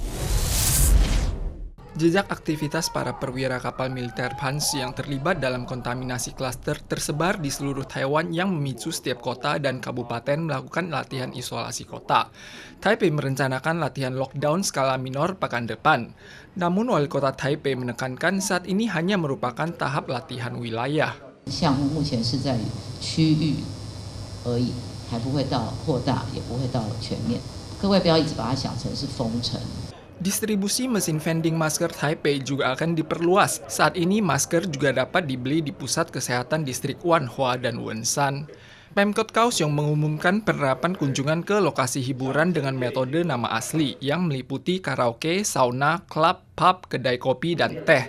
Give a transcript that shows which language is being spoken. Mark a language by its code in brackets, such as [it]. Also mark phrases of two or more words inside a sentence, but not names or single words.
[id] Jejak aktivitas para perwira kapal militer Panzi yang terlibat dalam kontaminasi klaster tersebar di seluruh Taiwan yang memicu setiap kota dan kabupaten melakukan latihan isolasi kota. Taipei merencanakan latihan lockdown skala minor pekan depan. Namun wali kota Taipei menekankan saat ini hanya merupakan tahap latihan wilayah. [zh] 项目目前是在区域而已，还不会到扩大，也不会到全面。各位不要一直把它想成是封城。 [id] Distribusi mesin vending masker Taipei juga akan diperluas. Saat ini masker juga dapat dibeli di pusat kesehatan distrik Wanhua dan Wenshan. Pemkot Kaohsiung mengumumkan penerapan kunjungan ke lokasi hiburan dengan metode nama asli yang meliputi karaoke, sauna, klub, pub, kedai kopi, dan teh.